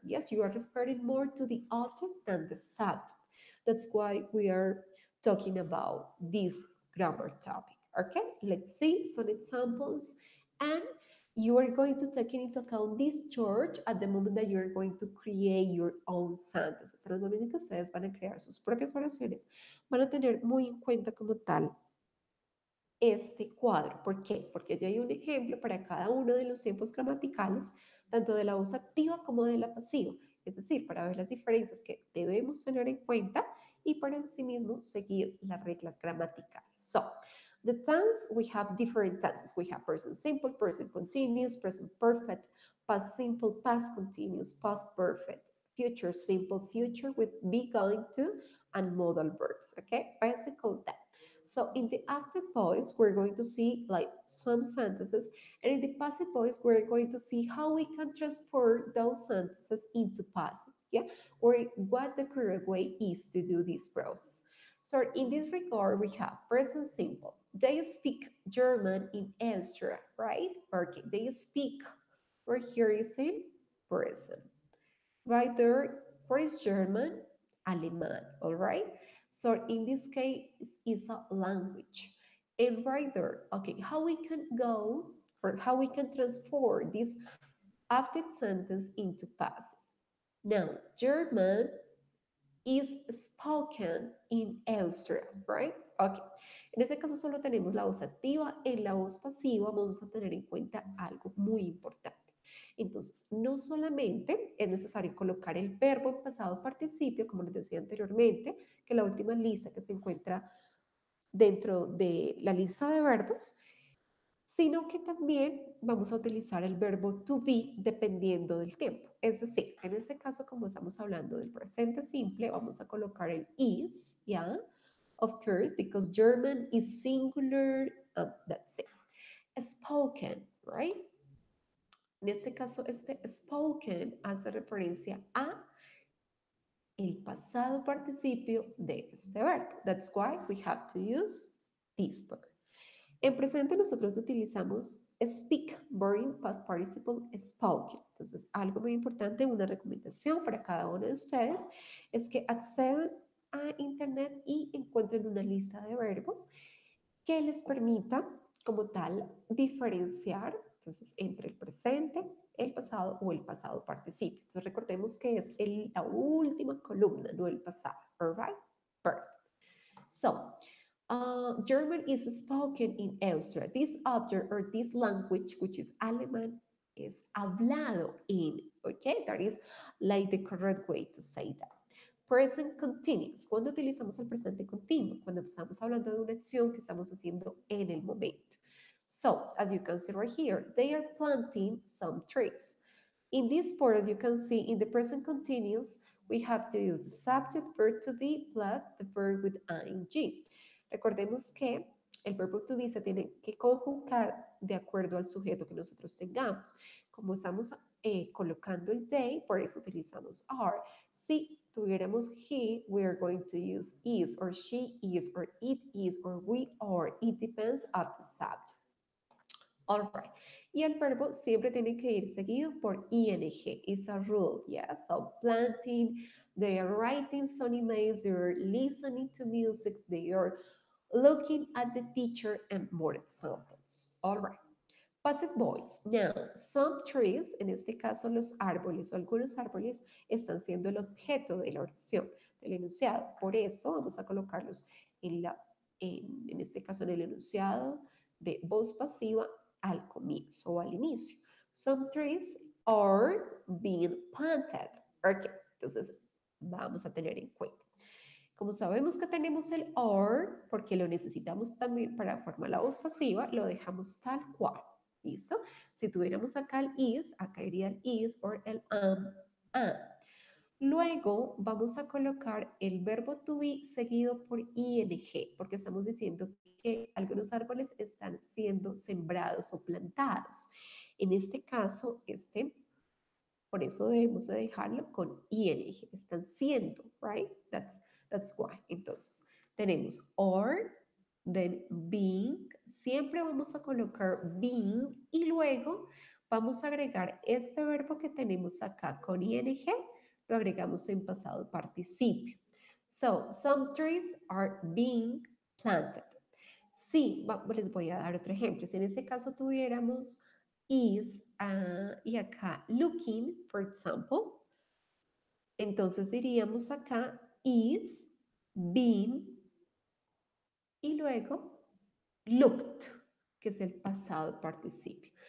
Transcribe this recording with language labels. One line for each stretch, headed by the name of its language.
English: Yes, you are referring more to the object than the subject. That's why we are talking about this grammar topic. Okay, let's see some examples. And you are going to take into account this George at the moment that you're going to create your own sentences.
Spanish: En el momento en que ustedes van a crear sus propias oraciones, van a tener muy en cuenta como tal este cuadro. ¿Por qué? Porque ya hay un ejemplo para cada uno de los tiempos gramaticales, tanto de la voz activa como de la pasiva. Es decir, para ver las diferencias que debemos tener en cuenta y para en sí mismo seguir las reglas gramaticales.
English: So, the tense, we have different tenses. We have present simple, present continuous, present perfect, past simple, past continuous, past perfect, future simple, future with be going to, and modal verbs. Okay, basically that. So in the active voice, we're going to see like some sentences, and in the passive voice, we're going to see how we can transfer those sentences into passive, yeah, or what the correct way is to do this process. So in this regard, we have present simple. They speak German in Austria, right? Okay, they speak. Or here is in present. Right there, what is German? Alemán, all right? So in this case, it's a language. And right there, okay, how we can go or how we can transform this active sentence into passive. Now, German is spoken in Austria, right? Okay.
Spanish: En este caso solo tenemos la voz activa. En la voz pasiva vamos a tener en cuenta algo muy importante. Entonces, no solamente es necesario colocar el verbo en pasado participio, como les decía anteriormente, que la última lista que se encuentra dentro de la lista de verbos, sino que también vamos a utilizar el verbo to be dependiendo del tiempo. Es decir, en este caso, como estamos hablando del presente simple, vamos a colocar el is, ¿ya?
English: Of course, because German is singular, that's it. Spoken, right?
Spanish: En este caso, este spoken hace referencia a el pasado participio de este verbo.
English: That's why we have to use this verb.
Spanish: En presente nosotros utilizamos speak,
English: verb past participle spoken.
Spanish: Entonces, algo muy importante, una recomendación para cada uno de ustedes es que accedan a internet y encuentren una lista de verbos que les permita, como tal, diferenciar entonces entre el presente, el pasado o el pasado participio. Entonces, recordemos que es la última columna, no el pasado.
English: All right? Perfect. So, German is spoken in Austria. This object or this language, which is Alemán, is hablado in. Okay, that is like the correct way to say that. Present continuous.
Spanish: ¿Cuándo utilizamos el presente continuo? Cuando estamos hablando de una acción que estamos haciendo en el momento.
English: So, as you can see right here, they are planting some trees. In this part, you can see in the present continuous, we have to use the subject verb to be plus the verb with ing.
Spanish: Recordemos que el verbo to be se tiene que conjugar de acuerdo al sujeto que nosotros tengamos. Como estamos colocando el they, por eso utilizamos are. Si tuviéramos
English: he, we are going to use is, or she is, or it is, or we are. It depends on the subject. All right.
Spanish: Y el verbo siempre tiene que ir seguido por ing.
English: It's a rule, yeah. So planting, they are writing some emails, they are listening to music, they are looking at the teacher, and more examples. All right. Passive voice. Now, some trees,
Spanish: en este caso los árboles o algunos árboles, están siendo el objeto de la oración, del enunciado. Por eso vamos a colocarlos en este caso en el enunciado de voz pasiva al comienzo o al inicio.
English: Some trees are being planted.
Spanish: Ok, entonces vamos a tener en cuenta. Como sabemos que tenemos el or, porque lo necesitamos también para formar la voz pasiva, lo dejamos tal cual. ¿Listo? Si tuviéramos acá el is, acá iría el is o el am. Luego vamos a colocar el verbo to be seguido por ing, porque estamos diciendo que algunos árboles están siendo sembrados o plantados. En este caso, por eso debemos de dejarlo con ing. Están siendo,
English: right? That's why.
Spanish: Entonces, tenemos
English: or, then being.
Spanish: Siempre vamos a colocar being y luego vamos a agregar este verbo que tenemos acá con ing, lo agregamos en pasado participio.
English: So, some trees are being planted.
Spanish: Sí, les voy a dar otro ejemplo. Si en ese caso tuviéramos is y acá looking,
English: for example,
Spanish: entonces diríamos acá is been y luego looked, que es el pasado participio.